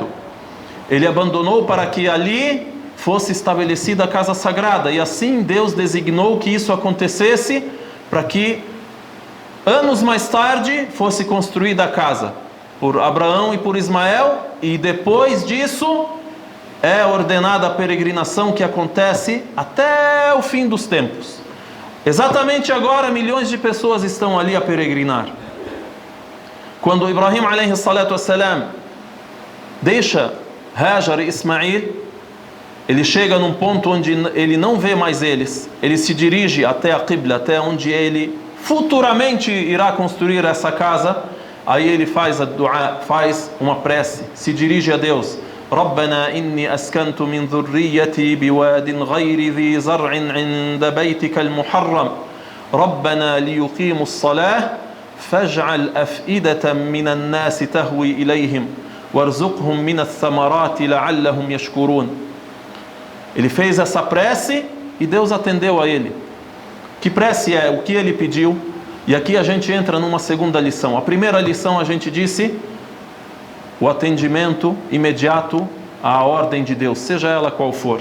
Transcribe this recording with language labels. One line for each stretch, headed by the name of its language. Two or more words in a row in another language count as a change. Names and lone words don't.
Portuguese: Ele abandonou para que ali fosse estabelecida a casa sagrada, e assim Deus designou que isso acontecesse para que anos mais tarde fosse construída a casa por Abraão e por Ismael, e depois disso é ordenada a peregrinação que acontece até o fim dos tempos. Exatamente agora milhões de pessoas estão ali a peregrinar. Quando Ibrahim
Arabic: عليه الصلاة والسلام
Portuguese: deixa Hajar e Ismael, ele chega num ponto onde ele não vê mais eles. Ele se dirige até a Qibla, até onde ele futuramente irá construir essa casa. Aí ele faz a dua, faz uma prece, se dirige a Deus:
Arabic: ربنا إني أسكنت من ذريتي بواد غير ذي زرع عند بيتك المحرم ربنا ليقيموا الصلاة فاجعل أفئدة من الناس تهوي إليهم وارزقهم من الثمرات لعلهم يشكرون.
Portuguese: Ele fez essa prece e Deus atendeu a ele. Que prece é? O que ele pediu? E aqui a gente entra numa segunda lição. A primeira lição a gente disse o atendimento imediato à ordem de Deus, seja ela qual for.